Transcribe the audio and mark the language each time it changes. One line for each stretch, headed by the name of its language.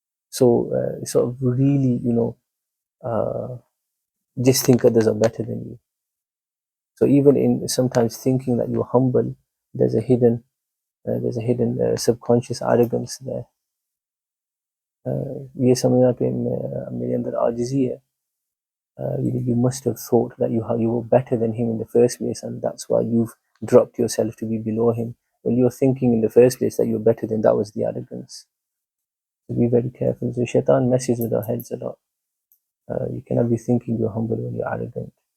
English: So sort of really, just think others are better than you. So even in sometimes thinking that you're humble, there's a hidden subconscious arrogance there.
Hindi: ये समझना कि मेरे अंदर आजिज़ी है.
English: You must have thought that you were better than him in the first place, and that's why you've dropped yourself to be below him. When you're thinking in the first place that you're better than, that was the arrogance. So be very careful. So shaitan messes with our heads a lot. You cannot be thinking you're humble when you're arrogant.